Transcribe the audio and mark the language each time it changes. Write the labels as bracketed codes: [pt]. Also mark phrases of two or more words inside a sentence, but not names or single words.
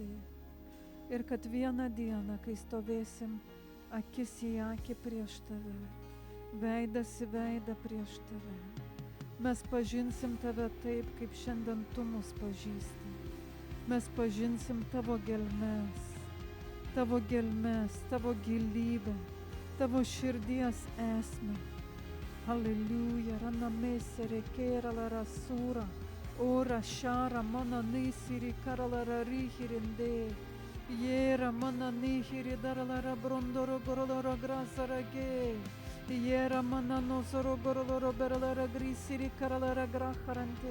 [lt] Ir kad vieną dieną, kai stovėsim akis į akį prieš tave, veidas į veidą prieš tave, Mes pažinsim tave taip, kaip šiandien tu mus pažįsti. Mes pažinsim tavo gelmes, tavo gilybę, tavo širdies esmę. Halleluja, ranamese rekera la rasura, ora shara mana nisiri karala rihirinde, yera mana nihiri darala brondoro goroloro grasarage, yera mana nosoro goroloro berala grisiri karala graharante.